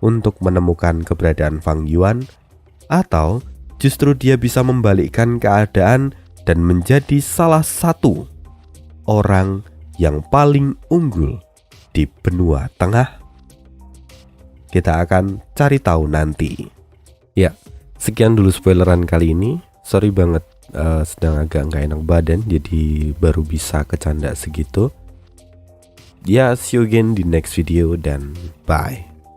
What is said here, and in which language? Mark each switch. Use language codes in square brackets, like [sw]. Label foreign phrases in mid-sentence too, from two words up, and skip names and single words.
[id] untuk menemukan keberadaan Fang Yuan, atau justru dia bisa membalikkan keadaan dan menjadi salah satu orang yang paling unggul di benua tengah? Kita akan cari tahu nanti. Ya, sekian dulu spoileran kali ini. Sorry banget, sedang agak nggak enak badan, jadi baru bisa kecanda segitu. Ya, [en] see you again di next video dan bye.